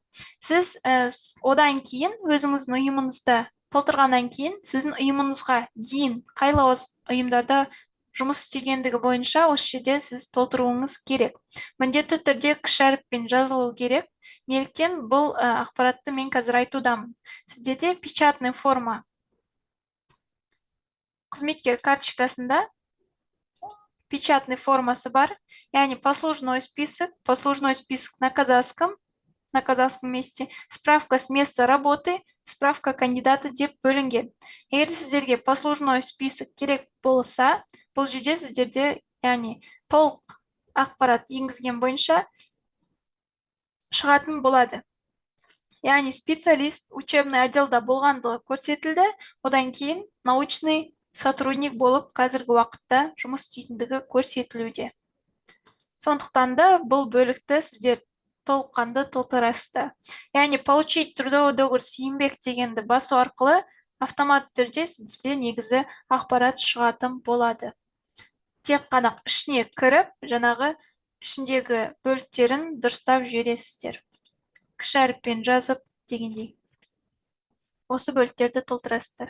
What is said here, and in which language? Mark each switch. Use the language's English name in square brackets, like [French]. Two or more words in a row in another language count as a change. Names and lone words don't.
[Kazakh] Сіз одан кейін өзіңіздің ұйымыңызда толтырғаннан кейін сіздің ұйымыңызға дейін қай ұйымдарда жұмыс істегендігі бойынша осы жерде сіз толтыруыңыз керек. Міндетті түрде кіші әріппен жазылу керек. Неліктен бұл ақпаратты мен қазір айтудамын. Сіздерде [Russian] печатный форма [Kazakh] қызметкер карточкасында [Russian] печатный формасы [Kazakh] бар, яғни [Russian] послужной список на казахском месте, справка с места работы, справка кандидата [Kazakh] деп бөлінген. Егер сіздерге [Russian] послужной список [Kazakh] керек болса, бұл жерде сіздерде яғни толық ақпарат енгізген бойынша шығатын болады. Яғни [Russian] специалист учебный [Kazakh] отделда болғандығы көрсетілді, одан кейін [Russian] научный сотрудник [Kazakh] болып қазіргі уақытта жұмыс істейтіндігі көрсетілуде. Сондықтан да бұл бөлікті сіздер толыққанды толтырасыздар. Яғни [Russian] получить трудовой договор с [Kazakh] еңбек дегенді басу арқылы автомат түрде сізде негізі ақпарат шығатын болады. Тек қана ішіне кіріп, жаңағы ішіндегі бөліктерін дұрыстап жібересіздер. Кіші әріппен жазып дегендей. Осы бөліктерді толтырасыздар.